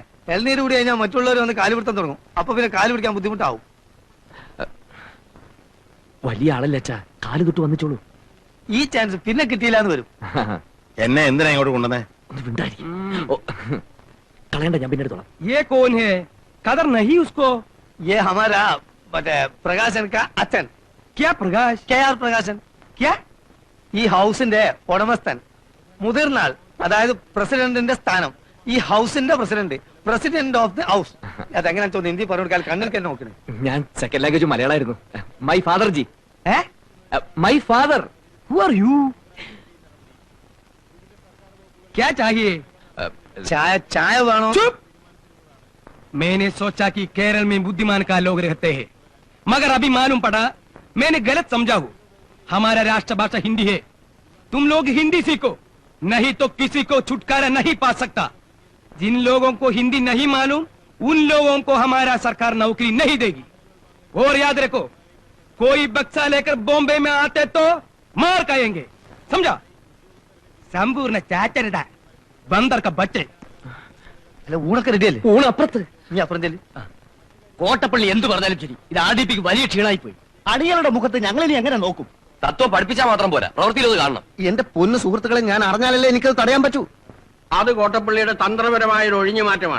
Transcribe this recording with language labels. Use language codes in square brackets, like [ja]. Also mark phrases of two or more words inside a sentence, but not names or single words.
[ml] ഇളനീര് കൂടി കഴിഞ്ഞാൽ മറ്റുള്ളവർ വന്ന് കാല് പിടുത്തം തുടങ്ങും. അപ്പൊ പിന്നെ കാല് പിടിക്കാൻ ബുദ്ധിമുട്ടാവും. വലിയ ആളല്ലേ അച്ഛാ, കാല് തൊട്ട് വന്നിച്ചോളൂ. ഈ ചാൻസ് പിന്നെ കിട്ടിയില്ലാന്ന് വരും. എന്നെ എന്തിനാ ഇങ്ങോട്ട് കൊണ്ടുവന്നേ? ഒന്ന് മിണ്ടായിരിക്കും. ഓ, കളയണ്ട, ഞാൻ പിന്നെ എടുത്തോളാം. [hi] ये कौन है? कदर नहीं उसको. ये हमारा [ml] മറ്റേ പ്രകാശൻ [hi] കാ അച്ഛൻ. क्या प्रकाश? [ml] KR പ്രകാശൻ. [hi] क्या? [ml] ഈ ഹൗസിന്റെ ഉടമസ്ഥൻ, മുതിർന്ന ആൾ, അതായത് പ്രസിഡന്റിന്റെ സ്ഥാനം. ഈ ഹൗസിന്റെ [en] president of the house. [ml] അതെങ്ങനെ തോന്നുന്നു ഹിന്ദി പറഞ്ഞാൽ കണ്ണിൽ തന്നെ നോക്കണേ. ഞാൻ [en] second language [ml] മലയാളമായിരുന്നു. [en] my father ജി. ഏ my father. Who are you? [hi] क्या चाहिए? [ml] ചായ ചായ വേണോ? [hi] चुप. मैंने सोचा कि केरल में बुद्धिमान का लोग रहते हैं, मगर अभी मालूम पड़ा मैंने गलत समझा हूँ. हमारा राष्ट्रभाषा हिंदी है. तुम लोग हिंदी सीखो, नहीं तो किसी को छुटकारा नहीं पा सकता. जिन लोगों को हिंदी नहीं मालूम उन लोगों को हमारा सरकार नौकरी नहीं देगी. और याद रखो, कोई बक्सा लेकर बॉम्बे में आते तो मार खाएंगे, समझा? संपूर्ण चाचरदा बंदर का बच्चे. [ml] അല്ല, ഊണൊക്കെ റെഡിയല്ലേ? ഊണ് അപ്പുറത്ത്. നീ അപ്പുറം ചെല്ലി. കോട്ടപ്പള്ളി എന്ത് പറഞ്ഞാലും ശരി, ഇത് ആർഡിപിക്ക് വലിയ ക്ഷീണായി പോയി. അണികളുടെ മുഖത്ത് ഞങ്ങളിനി എങ്ങനെ നോക്കും? തത്വം പഠിപ്പിച്ചാൽ മാത്രം പോരാ, പ്രവൃത്തിയിൽ അത് കാണണം. എന്റെ പൊന്നു സുഹൃത്തുക്കളെ, ഞാൻ അറിഞ്ഞാലല്ലേ എനിക്കത് തടയാൻ പറ്റൂ. അത് കോട്ടപ്പള്ളിയുടെ തന്ത്രപരമായ ഒരു ഒഴിഞ്ഞു മാറ്റമാണ്.